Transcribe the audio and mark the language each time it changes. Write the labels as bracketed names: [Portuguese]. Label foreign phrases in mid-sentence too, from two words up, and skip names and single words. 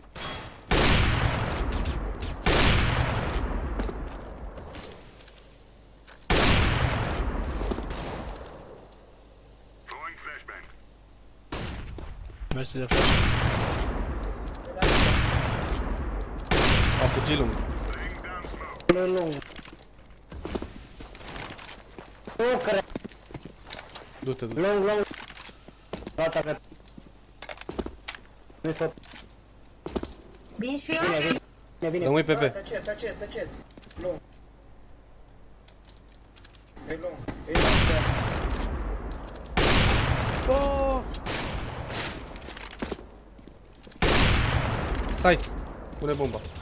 [Romanian] Mersi de flash. A fugit lung. Lung. Nu cred. Du-te, du-te. Lung. Gata, gata. Nu-i tot. Vin și eu? Vine. Rămâi pe B. Tăceți. Lung. E lung. E lung. Oh! Site. Pune bomba.